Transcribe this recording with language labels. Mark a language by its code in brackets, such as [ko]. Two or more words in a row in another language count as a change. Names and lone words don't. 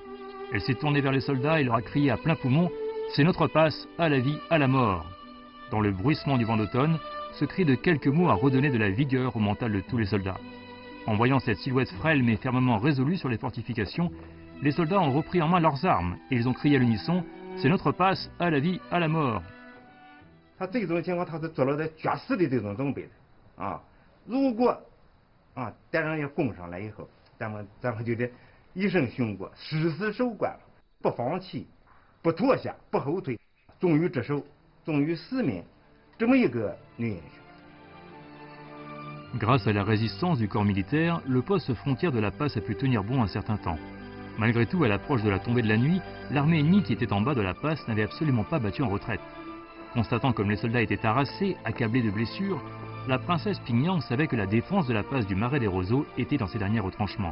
[fr] Elle s'est tournée vers les soldats et leur a crié à plein poumon « C'est notre passe, à la vie, à la mort !» Dans le bruissement du vent d'automne, ce cri de quelques mots a redonné de la vigueur au mental de tous les soldats. En voyant cette silhouette frêle mais fermement résolue sur les fortifications, les soldats ont repris en main leurs armes et ils ont crié à l'unisson « C'est notre passe, à la vie, à la mort !» [zh] 他这种情况他是做了的绝死的这种准备的啊！如果敌人要攻上来以后，咱们就得一声雄过，誓死守关，不放弃，不脱下，不后退，忠于职守，忠于使命，这么一个女英雄。 [fr] Grâce à la résistance du corps militaire, le poste frontière de la passe a pu tenir bon un certain temps. Malgré tout, à l'approche de la tombée de la nuit, l'armée ennemie qui était en bas de la passe n'avait absolument pas battu en retraite. Constatant comme les soldats étaient harassés, accablés de blessures, la princesse Pingyang savait que la défense de la passe du Marais des Roseaux était dans ses derniers retranchements.